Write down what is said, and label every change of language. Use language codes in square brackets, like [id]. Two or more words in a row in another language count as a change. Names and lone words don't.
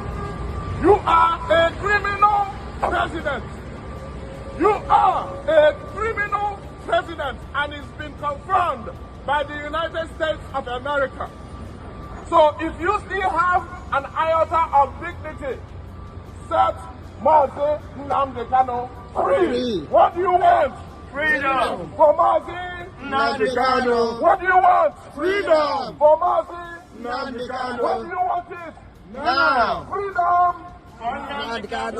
[en] You are a criminal president. You are a criminal president, and it's been confirmed by the United States of America. So if you still have an iota of dignity, set Mazi Nnamdi Kanu free. What do you want? Freedom. For Mazi Nnamdi Kanu. What do you want? Freedom. For Mazi Nnamdi Kanu. When do you want it? Now. Freedom. Nnamdi Kanu.